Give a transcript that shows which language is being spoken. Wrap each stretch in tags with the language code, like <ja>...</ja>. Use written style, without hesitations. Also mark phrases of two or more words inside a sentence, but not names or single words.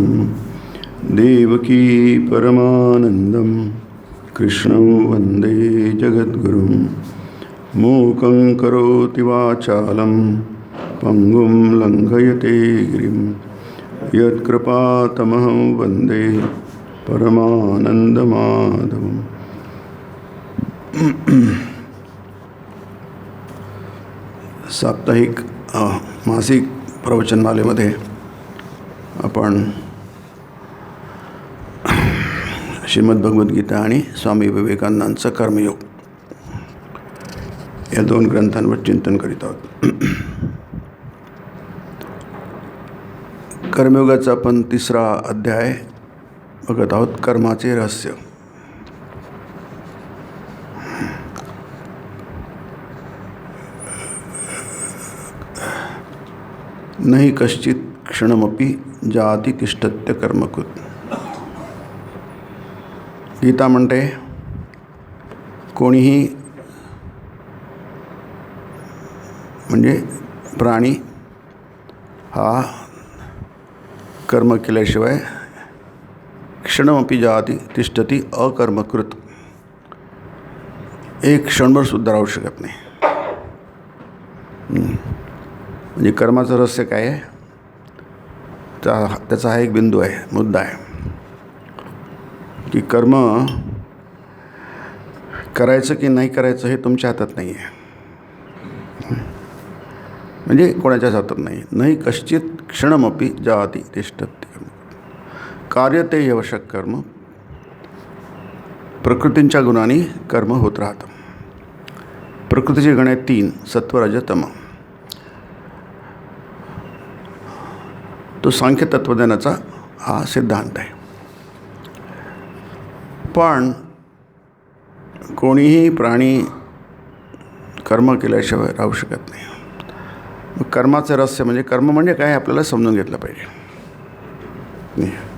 <sa>देवकी परमानन्दं कृष्णं वन्दे जगद्गुरुं मूकं करोति वाचालं पङ्गुं लङ्घयते गिरिं यत्कृपातमहं वन्दे परमानन्दमाधवम्.</sa> <mr>साप्ताहिक मासिक प्रवचनमालेमध्ये आपण श्रीमद्भगवद्गीता आणि स्वामी विवेकानंदांचं कर्मयोग या दोन ग्रंथांवर चिंतन करीत आहोत. कर्मयोगाचा आपण 3रा अध्याय बघत आहोत, कर्माचे रहस्य.</mr> <sa>नहि कश्चित क्षणमपि जाती तिष्ठत्य कर्मकृत.</sa> <mr>गीता म्हणते कोणीही म्हणजे प्राणी हा कर्म केल्याशिवाय</mr> <sa>क्षणमपि जाती तिष्ठती अकर्मकृत,</sa> <mr>एक क्षणभर सुद्धा राहू शकत नाही. म्हणजे कर्माचं रहस्य काय आहे त्याचा हा एक बिंदू आहे, मुद्दा आहे की कर्म करायचं की नाही करायचं हे तुमच्या हातात नाही आहे. म्हणजे कोणाच्याच हातात नाही.</mr> <sa>नाही कश्चित क्षणमपि जाती तिष्ठती कार्यते यवशक कर्म.</sa> <mr>प्रकृतींच्या गुणांनी कर्म होत राहतं. प्रकृतीची गुणे 3 सत्व रज तम. तो सांख्य तत्वज्ञानाचा हा सिद्धांत आहे. पण कोणीही प्राणी कर्म केल्याशिवाय राहू शकत नाही. मग कर्माचं रहस्य म्हणजे कर्म म्हणजे काय आपल्याला समजून घेतलं पाहिजे.</mr>